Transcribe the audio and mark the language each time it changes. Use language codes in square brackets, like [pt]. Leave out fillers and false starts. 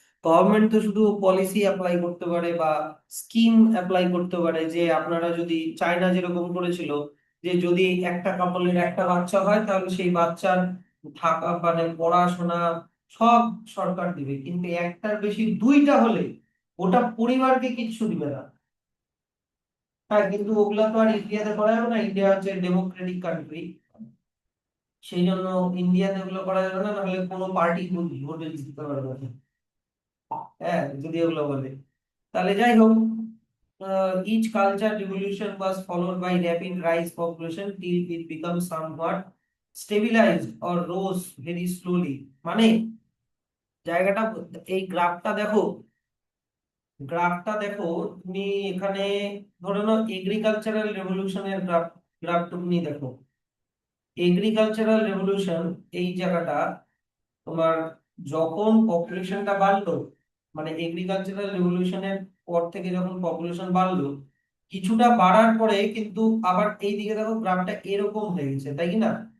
[bn] Government তো শুধু policy apply করতে পারে বা স্কিম অ্যাপ্লাই করতে পারে, যে আপনারা যদি, চায়না যেরকম করেছিল, যে যদি একটা কাপলের একটা বাচ্চা হয়, তাহলে সেই বাচ্চার থাকা মানে পড়াশোনা সব সরকার দিবে, কিন্তু একটার বেশি 2টা হলে ওটা পরিবারকে কিচ্ছু দিবে না। হ্যাঁ, কিন্তু ওগুলা তো আর ইন্ডিয়াতে করা যাবে না, ইন্ডিয়া হচ্ছে ডেমোক্রেটিক কান্ট্রি। সেই জন্য ইন্ডিয়াতে ওগুলো করা যাবে না, নাহলে কোনো পার্টি ভোটে জিততে পারবে না। হ্যাঁ, যদি ওগুলো বলে। তাহলে যাই হোক, [en] each culture revolution was followed by rapid rise population till it becomes somewhat stabilized or rose very slowly। [bn] মানে জায়গাটা, এই গ্রাফটা দেখো, গ্রাফটা দেখো তুমি এখানে, ধরে নাও এগ্রিকালচারাল রেভলিউশনের গ্রাফটুকুনি দেখো। এগ্রিকালচারাল রেভলিউশন এই জায়গাটা তোমার, যখন পপুলেশনটা বাড়লো, মানে এগ্রিকালচারাল রেভলিউশনের পর থেকে যখন পপুলেশন বাড়লো, কিছুটা বাড়ার পরে কিন্তু আবার এই দিকে দেখো গ্রাফটা এরকম হয়ে গেছে, তাই কি না?